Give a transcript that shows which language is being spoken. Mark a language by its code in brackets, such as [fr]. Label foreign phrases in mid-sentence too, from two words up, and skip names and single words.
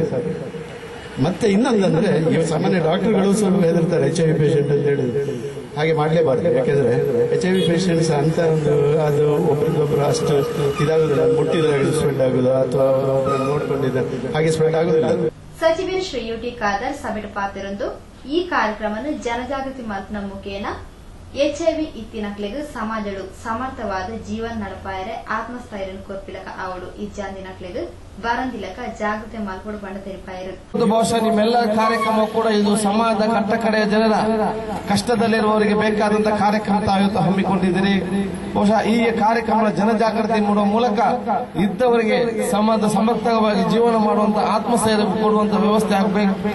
[kn] ಮತ್ತೆ ಇನ್ನೊಂದಂದ್ರೆ ಇವು ಸಾಮಾನ್ಯ ಡಾಕ್ಟರ್ಗಳು ಸ್ವಲ್ಪ ಹೆದರ್ತಾರೆ HIV ಪೇಷಂಟ್ ಅಂತ ಹೇಳಿದ್ರು. ಹಾಗೆ ಮಾಡಲೇಬಾರ್ದು. ಯಾಕೆಂದ್ರೆ HIV ಪೇಷಂಟ್ಸ್ ಅಂತ ಒಂದು ಅದು ಒಬ್ಬರಿಗೊಬ್ಬರು ಅಷ್ಟು ಇದಾಗುದಿಲ್ಲ. ಮುಟ್ಟಿದಾಗ ಸ್ಪ್ರೆಡ್ ಆಗುದು ಅಥವಾ ನೋಡ್ಕೊಂಡಿದ್ದ ಹಾಗೆ ಸ್ಪ್ರೆಡ್ ಆಗುದಿಲ್ಲ. [tcy] ಸಚಿವ ಶ್ರೀ ಯುಟಿ ಖಾದರ್ ಸಭೆಟ್ ಪಾತಿರೊಂದು ಈ ಕಾರ್ಯಕ್ರಮವನ್ನು ಜನಜಾಗೃತಿ ಮಲ್ಪನ ಮುಖೇನ HIV ಇತ್ತಿನಕ್ಲೆಗ್ ಸಮಾಜಡು ಸಮರ್ಥವಾದ ಜೀವನ ನಡಪಾಯರೆ ಆತ್ಮಸ್ಥೈರ್ಯ ಕೊರ್ಪಿಲಕ ಅವಳು ಇಜ್ಜಾಂದಿನಕ್ಲೆಗ್ ಬರಂದಿಲಕ ಜಾಗೃತಿ ಮಲ್ಪಡು ಬಂಡ ತೆರಿಪಾಯರು. [kn] ಬಹುಶಃ ನಿಮ್ಮೆಲ್ಲ ಕಾರ್ಯಕ್ರಮ ಕೂಡ ಇದು ಸಮಾಜದ ಕಟ್ಟಕಡೆಯ ಜನರ ಕಷ್ಟದಲ್ಲಿರುವವರಿಗೆ ಬೇಕಾದಂತಹ ಕಾರ್ಯಕ್ರಮ ತಾವು ಹಮ್ಮಿಕೊಂಡಿದ್ದೀರಿ. ಬಹುಶಃ ಈ ಕಾರ್ಯಕ್ರಮ ಜನಜಾಗೃತಿ ಮಾಡುವ ಮೂಲಕ ಇದ್ದವರಿಗೆ ಸಮಾಜದ ಸಮರ್ಥವಾಗಿ ಜೀವನ ಮಾಡುವಂತಹ ಆತ್ಮಸ್ಥೈರ್ಯ ಕೊಡುವಂತಹ ವ್ಯವಸ್ಥೆ ಆಗಬೇಕು.